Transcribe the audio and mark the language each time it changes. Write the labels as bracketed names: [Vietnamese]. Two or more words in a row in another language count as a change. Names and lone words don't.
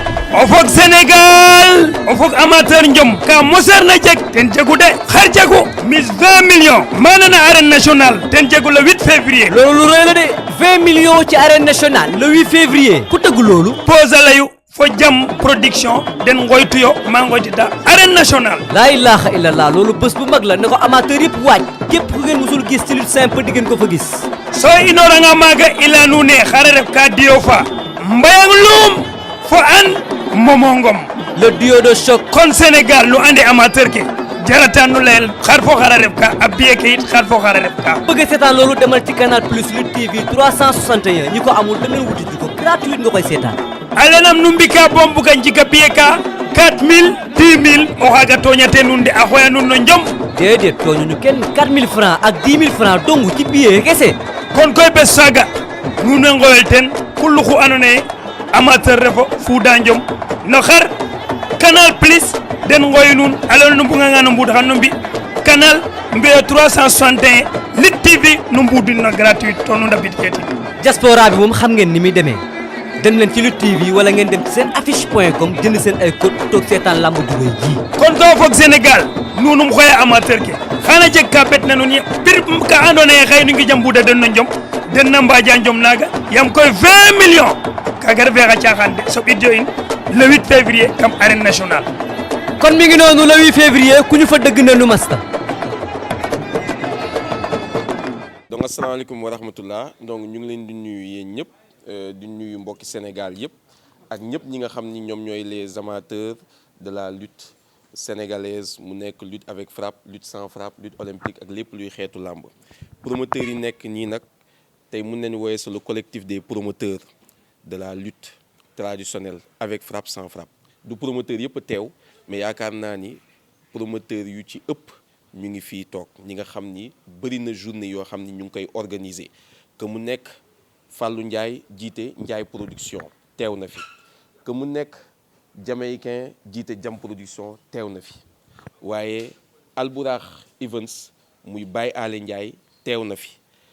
[Serer] o fog Sénégal o fog amateur njom ka mosar na jeg ten jegu de xar jegu mis 20 millions mana na [French] arène nationale [Serer] ten jegu [French] le 8 février [Wolof] loolu lu rëy la de 20 millions ci [French] arène nationale le 8 février [Wolof] ku tëgg loolu [Serer] pose layu fo jam production den ngoytuyo maa ngoytita [French] arène nationale [Arabic] لا إله إلا الله [Wolof] loolu bés bu mag la ne ko amateur yëpp waaj képp ku ngeen musul gis ci [French] lutte simple [Wolof] di ngeen ko fa gis [Serer] so inoranga maaga ila nuune xara ref ka diyo fa mbayang luum fo an momongom [French] le duo de choc [Serer] kon Sénégal lu andi amateur ke jarata nu leel xar fo xara ref ka a biye ke it xar fo xara ref ka [Wolof] bëgg seetaan loolu demal ci canal plus Lutte TV 361 ñi ko amul da ngeen wuti ko gratuit nga koy seetaan [Serer] alenam nu mbika bombu ka njika biye ka 4000 10000 o xaga toñate nun de a xoya nun no njom [Wolof] déedéet tooñuñu kenn 4000 francs ak 10 000 francs dong ci billet kese [Serer] kon koy bes saga nun we ngoyel ten kullu xu ando naye amateur refo fuuda njom no xar canal plus den ngoy nun alors nu mbunga nga no mbud xan no mbi canal mbiyo 361 Lutte TV nu mbudin na gratuit to nu ndabit keti [Wolof] diaspora bi moom xam ngeen ni muy demee dem leen ci Lutte TV wala ngeen dem ci seen affiche.com jënd seen ay code toog seetaan lamb ju rëy ji [Serer] kon ko foog Sénégal nunum xoya amateur ke xana jeg ka bet na nun bir ka ando naye xëy nu ngi jam mbuda den no njom den na mbaja njom naga yam koy 20 millions kaga refe xa caaxaan de so ɓidio in [French] le 8 février [Serer] kam [French] arène nationale [Wolof] kon mi ngi noonu [French] le 8 février [Wolof] ku ñu fa dëgg na nu masta donc [Arabic] السلام عليكم ورحمة الله [Wolof] donc ñu ngi leen di nuyu yéen ñëpp di nuyu mbokki Sénégal yëpp ak ñëpp ñi nga xam ni ñoom ñooy [French] les amateurs de la lutte sénégalaise [Wolof] mu nekk [French] lutte avec frappe lutte sans frappe lutte olympique [Wolof] ak lépp luy xeetu làmb promoteurs yi nekk nii nag tey mun nañu wooye c'est [French] le collectif des promoteurs de la lutte traditionnelle avec frappe sans frappe du promoteur [Wolof] yëpp a teew mais yaakaar naa ni promoteur yu ci ëpp ñu ngi fii toog ñi nga xam ni bëri na journée yoo xam ni ñu ngi koy organiser que mu nekk Fallou Ndiaye jiite Ndiaye production teew na fi que mu nekk Jamaïcain jiite Jam production teew na fi waaye Alburax Events muy Baye Ale Ndiaye teew na fi